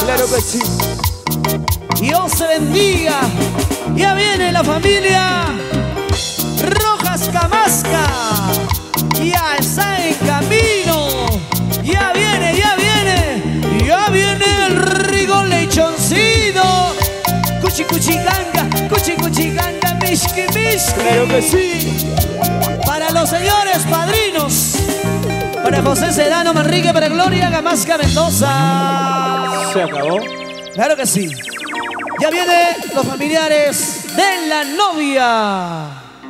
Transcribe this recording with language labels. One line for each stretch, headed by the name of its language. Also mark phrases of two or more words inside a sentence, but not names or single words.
Spanish: Claro que sí. Dios se bendiga. Ya viene la familia Rojas Camasca. Ya está en camino. Ya viene, ya viene. Ya viene el rico lechoncito.
Quechua: Cuchi cuchi ganga, mishki mishki.
Spanish: Claro que sí. Para los señores padrinos, para José Sedano Manrique, para Gloria Gamasca Mendoza. ¿Se acabó? Claro que sí. Ya vienen los familiares de la novia.